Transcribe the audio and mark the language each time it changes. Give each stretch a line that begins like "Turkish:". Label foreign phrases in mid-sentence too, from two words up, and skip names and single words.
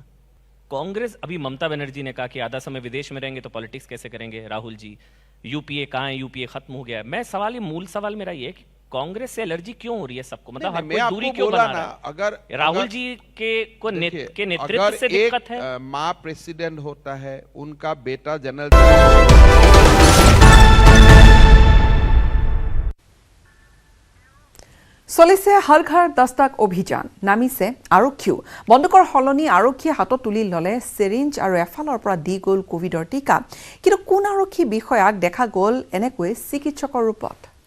Hindi: कांग्रेस, अभी ममता बनर्जी ने कहा कि आधा समय विदेश में रहेंगे तो पॉलिटिक्स कैसे करेंगे। राहुल जी, यूपीए कहाँ है? यूपीए खत्म हो गया। मैं मूल सवाल मेरा ये है कि कांग्रेस से एलर्जी क्यों हो रही है सबको? मतलब हर कोई दूरी क्यों बना रहा है? अगर राहुल जी के नेतृत्व से दिक्कत है। माँ प्रेसिडेंट होता है, उनका बेटा जनरल।
Assamese: চলিছে হৰ ঘৰ দস্তক অভিযান। নামিছে আৰক্ষীও। বন্দুকৰ সলনি আৰক্ষীয়ে হাতত তুলি ল'লে চিৰিঞ্জ আৰু এফালৰ পৰা দি গ'ল কোভিডৰ টিকা। কিন্তু কোন আৰক্ষী বিষয়াক দেখা গ'ল এনেকৈ চিকিৎসকৰ ৰূপত?